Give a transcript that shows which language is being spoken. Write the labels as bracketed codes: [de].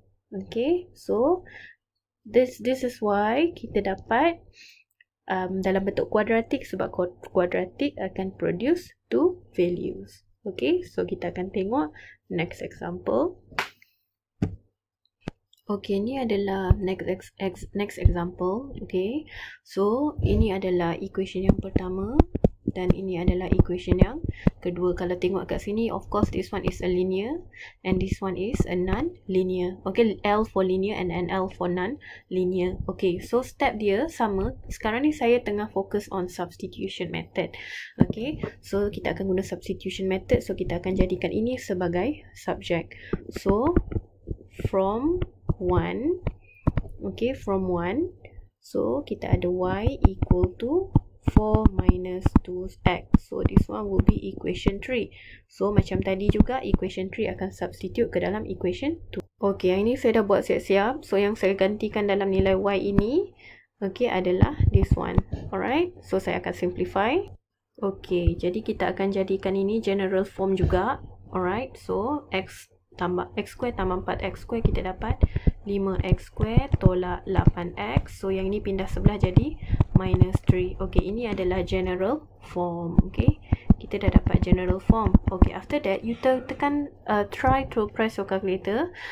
[en] Okay, so this is why [ms] kita dapat dalam bentuk kuadratik, sebab kuadratik akan [en] produce two values. Okay, so [ms] kita akan tengok [en] next example. [ms] Okay, ini adalah next example. [en] Okay, so [ms] ini adalah equation yang pertama. Dan ini adalah equation yang kedua. Kalau tengok kat sini, [en] of course this one is a linear and this one is a non-linear. Okay, L for linear and NL for non-linear. Okay, so [ms] step dia sama. Sekarang ni saya tengah fokus on substitution method. [en] Okay, so [ms] kita akan guna substitution method. So kita akan jadikan ini sebagai subject. [en] So from 1, okay, from 1, so [ms] kita ada [en] y equal to 4 minus 2x. So this one will be equation 3. [ms] So macam tadi juga, equation 3 akan substitute ke dalam equation 2. Okay, yang ini saya dah buat siap-siap. So yang saya gantikan dalam nilai y ini, okay, adalah [en] this one. Alright, so [ms] saya akan simplify. Okay, jadi kita akan jadikan ini general form juga. Alright, so x square tambah 4x square, kita dapat 5x square tolak 8x. So yang ini pindah sebelah jadi minus 3. Okay, ini adalah general form. Okay, kita dah dapat general form. [en] Okay, after that you [ms] tekan [en] try to press your calculator.